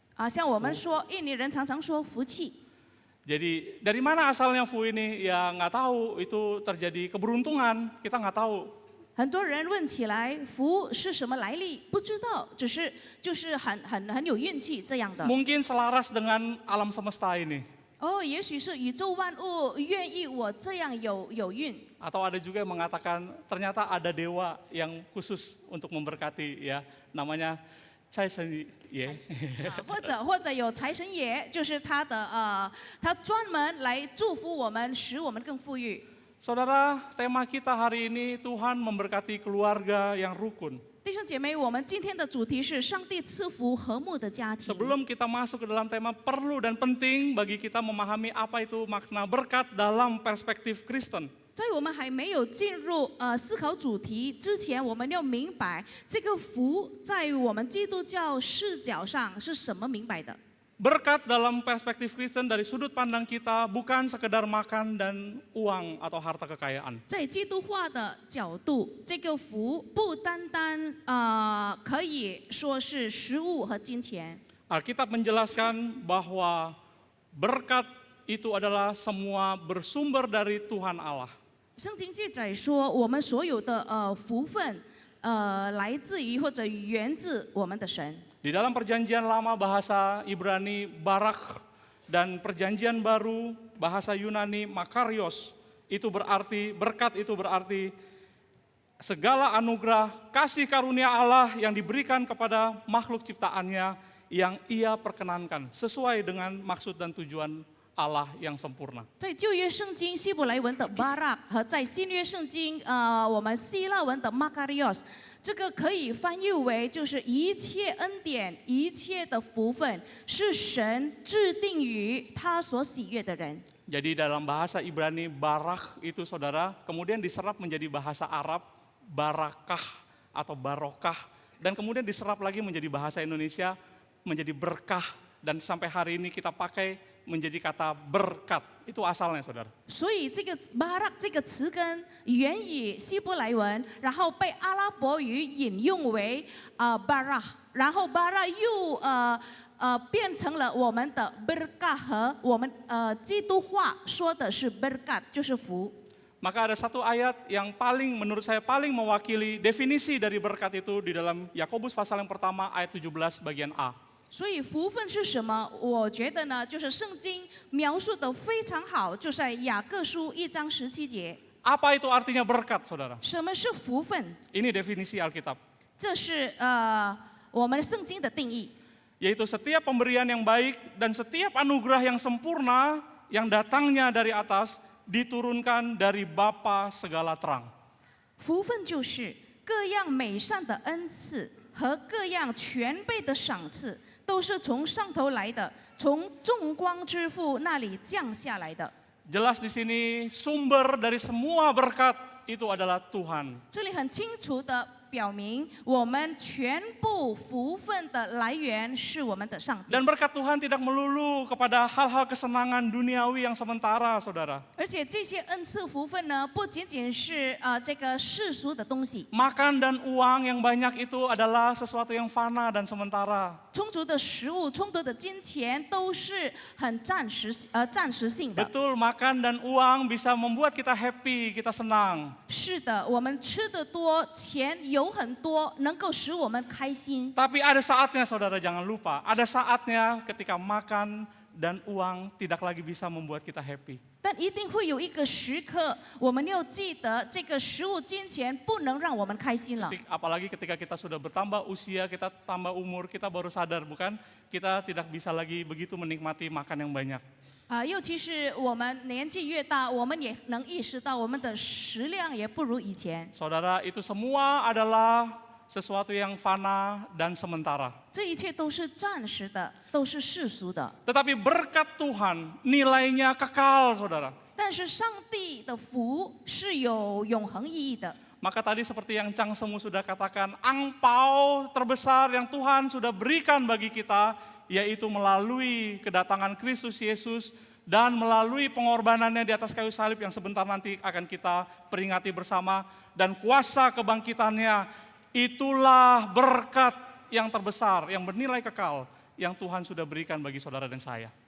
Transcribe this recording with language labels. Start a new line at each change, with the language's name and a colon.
Chinese: 像我们说，印尼人常常说福气。
Indonesian: Jadi dari mana asalnya fu ini? Ya nggak tahu, itu terjadi keberuntungan, kita nggak tahu.
Chinese: 很多人问起来，福是什么来历？不知道，只是就是很有运气这样的。
Indonesian: Mungkin selaras dengan alam semesta ini.
Chinese: 也许是宇宙万物愿意我这样有运。
Indonesian: Atau ada juga yang mengatakan ternyata ada dewa yang khusus untuk memberkati ya, namanya Cai Shen Ye.
Chinese: 或者有财神爷，就是他专门来祝福我们，使我们更富裕。
Indonesian: Saudara, tema kita hari ini Tuhan memberkati keluarga yang rukun.
Chinese: 弟兄姐妹，我们今天的主题是上帝赐福和睦的家庭。
Indonesian: Sebelum kita masuk ke dalam tema, perlu dan penting bagi kita memahami apa itu makna berkat dalam perspektif Kristen.
Chinese: 在我们还没有进入思考主题之前，我们要明白这个福在我们基督教视角上是什么明白的。
Indonesian: Berkat dalam perspektif Kristen dari sudut pandang kita bukan sekedar makan dan uang atau harta kekayaan.
Chinese: 在基督化的角度，这个福不单单可以说是食物和金钱。
Indonesian: Alkitab menjelaskan bahwa berkat itu adalah semua bersumber dari Tuhan Allah.
Chinese: 圣经记载说，我们所有的福分，来自于或者源自我们的神。
Indonesian: Di dalam perjanjian lama bahasa Ibrani barak dan perjanjian baru bahasa Yunani makarios, itu berarti berkat, itu berarti segala anugerah kasih karunia Allah yang diberikan kepada makhluk ciptaannya yang ia perkenankan sesuai dengan maksud dan tujuan Allah yang sempurna.
Chinese: 在旧约圣经希伯来文的 barak 和在新约圣经我们希腊文的 makarios，这个可以翻译为就是一切恩典、一切的福分是神制定于他所喜悦的人。
Indonesian: Jadi dalam bahasa Ibrani barak itu saudara, kemudian diserap menjadi bahasa Arab barakah atau barokah, dan kemudian diserap lagi menjadi bahasa Indonesia menjadi berkah, dan sampai hari ini kita pakai menjadi kata berkat. Itu asalnya saudara.
Chinese: 所以这个 barak 这个词根源于希伯来文，然后被阿拉伯语引用为barak， 然后 barak 又变成了我们的 berkah 和我们基督话说的是 berkat 就是福。
Indonesian: Maka ada satu ayat yang menurut saya paling mewakili definisi dari berkat itu di dalam Yakobus pasal yang pertama ayat 17 bagian A.
Chinese: 所以福分是什么？我觉得呢，就是圣经描述的非常好，就在雅各书1章17节。
Indonesian: Apa itu artinya berkat, saudara?
Chinese: 什么是福分？
Indonesian: Ini definisi Alkitab.
Chinese: 这是我们圣经的定义。
Indonesian: Yaitu setiap pemberian yang baik dan setiap anugerah yang sempurna yang datangnya dari atas diturunkan dari Bapa segala terang.
Chinese: 福分就是各样美善的恩赐和各样全备的赏赐，都是从上头来的，从众光之父那里降下来的。
Indonesian: Jelas di sini sumber dari semua berkat itu adalah Tuhan.
Chinese: 这里很清楚的表明，我们全部福分的来源是我们的上帝。
Indonesian: Dan berkat Tuhan tidak melulu kepada hal-hal kesenangan duniawi yang sementara, saudara.
Chinese: 而且这些恩赐福分呢，不仅仅是这个世俗的东西。
Indonesian: Makan dan uang yang banyak itu adalah sesuatu yang fana dan sementara.
Chinese: 充足的食物、充足的金钱都是很暂时性的。
Indonesian: Betul, makan dan uang bisa membuat kita happy, kita senang.
Chinese: 是的，我们吃得多，钱有很多，能够使我们开心。
Indonesian: Tapi ada saatnya, saudara, jangan lupa. Ada saatnya ketika makan dan uang tidak lagi bisa membuat kita happy.
Chinese: 但一定会有一个时刻，我们要记得这个食物、金钱不能让我们开心了。
Indonesian: Apalagi ketika kita sudah bertambah usia, kita tambah umur, kita baru sadar, bukan? Kita tidak bisa lagi begitu menikmati makan yang banyak.
Chinese: 尤其是我们年纪越大，我们也能意识到我们的食量也不如以前。
Indonesian: Saudara, itu semua adalah sesuatu yang fana dan sementara.
Chinese: 这一切都是暂时的，都是世俗的。
Indonesian: Tetapi berkat Tuhan nilainya kekal, saudara.
Chinese: 但是上帝的福是有永恒意义的。
Indonesian: Maka tadi seperti yang Chang Semu sudah katakan, angpau terbesar yang Tuhan sudah berikan bagi kita, yaitu melalui kedatangan Kristus Yesus dan melalui pengorbanannya di atas kayu salib yang sebentar nanti akan kita peringati bersama, dan kuasa kebangkitannya, itulah berkat yang terbesar, yang bernilai kekal, yang Tuhan sudah berikan bagi saudara dan saya.